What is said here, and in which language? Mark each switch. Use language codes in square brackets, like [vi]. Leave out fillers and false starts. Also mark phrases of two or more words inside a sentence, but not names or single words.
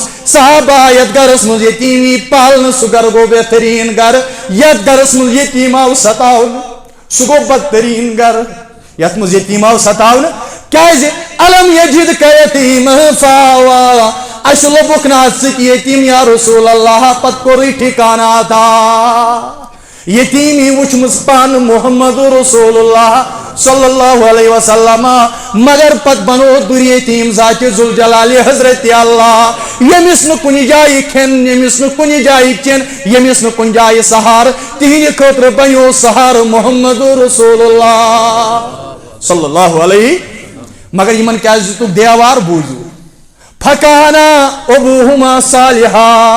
[ks] صحابہ یتھ گرس منٛز یتیٖم یی پالنہٕ سُہ گرٕ گوٚو بہتریٖن گرٕ یتھ گرس منٛز یتیٖم آو ستاونہٕ سُہ گوٚو بدتریٖن گرٕ یتھ منٛز یتیٖم آو ستاونہٕ کیازِ [ar] الم یجد کا یتیٖم فاوا [ks] اسہِ لوٚبُکھ نہٕ اتھ سۭتۍ یتیٖم [ar] یا رسول اللہ [ks] پتہٕ کوٚرُے ٹھِکانہٕ عطا یتیٖمی وٕچھمٕژ پانہٕ محمد رسول اللہ [ar] صلی اللہ علیہ وسلم [ks] مگر پتہٕ بنو دُر یتیٖم ذاتِ ذوالجلال حضرت اللہ ییٚمِس نہٕ کُنہِ جایہِ کھٮ۪ن ییٚمِس نہٕ کُنہِ جایہِ چٮ۪ن ییٚمِس نہٕ کُنہِ جایہِ سہارٕ تِہنٛدِ خٲطرٕ بنیو سہارٕ محمد رسول اللہ [ar] صلی اللہ علیہ [ks] مگر یِمن کیازِ دِتُکھ دیوار بوٗزِو [ar] فکانا ابوہما صالحا